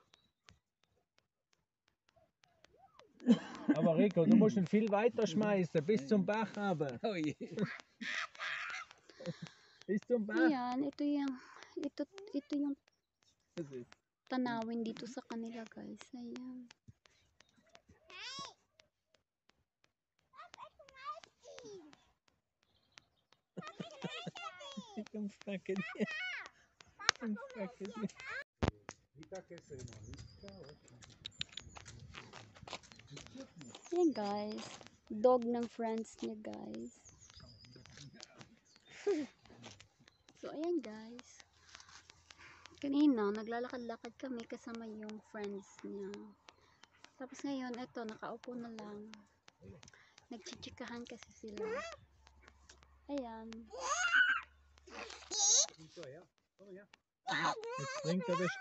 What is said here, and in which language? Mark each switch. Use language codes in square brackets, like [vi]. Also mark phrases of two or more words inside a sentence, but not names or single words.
[de] Aber Rico, du musst ihn viel weiter schmeißen, bis zum Bach aber. Oh je. Bis zum Bach. [tl] Ayan, ito yung tanawin dito sa kanila guys. Ayan. [en] I'm stuck in here. I'm stuck in here. [tl] Ayan guys, dog ng friends niya guys. So ayan guys, kanina naglalakad-lakad kami kasama yung friends niya. Tapos ngayon, eto, nakaupo na lang. Nagchichikahan kasi sila. Ayan. [de] Jetzt bringt er das